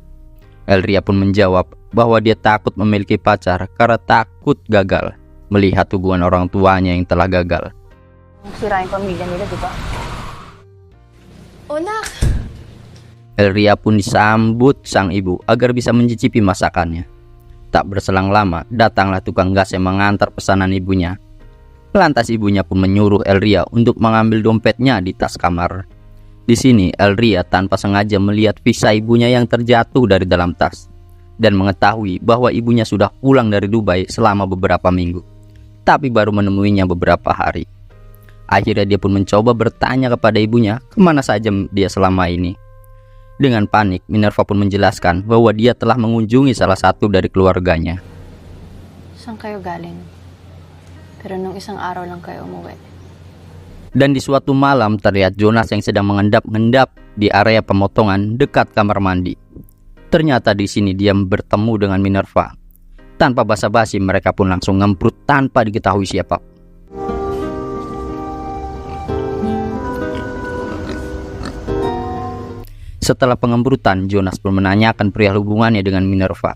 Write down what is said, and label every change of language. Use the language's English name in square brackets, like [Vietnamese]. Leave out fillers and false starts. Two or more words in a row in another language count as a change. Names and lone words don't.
[Indonesian] Elria pun menjawab bahwa dia takut memiliki pacar karena takut gagal melihat hubungan orang tuanya yang telah gagal. [Filipino] Sirain pamilya nila, di ba? Onak! [Indonesian] Elria pun disambut sang ibu agar bisa mencicipi masakannya. Tak berselang lama, datanglah tukang gas yang mengantar pesanan ibunya. Lantas ibunya pun menyuruh Elria untuk mengambil dompetnya di tas kamar. Di sini Elria tanpa sengaja melihat visa ibunya yang terjatuh dari dalam tas. dan mengetahui bahwa ibunya sudah pulang dari Dubai selama beberapa minggu, tapi baru menemuinya beberapa hari. Akhirnya dia pun mencoba bertanya kepada ibunya kemana saja dia selama ini. Dengan panik, Minerva pun menjelaskan bahwa dia telah mengunjungi salah satu dari keluarganya. [Filipino] Saan kayo galing? Pero nung isang araw lang kayo umuwi. [Indonesian] Dan di suatu malam terlihat Jonas yang sedang mengendap-endap di area pemotongan dekat kamar mandi. Ternyata di sini dia bertemu dengan Minerva. Tanpa basa-basi mereka pun langsung ngemprut tanpa diketahui siapa. Setelah pengembrutan, Jonas pun menanyakan perihal hubungannya dengan Minerva.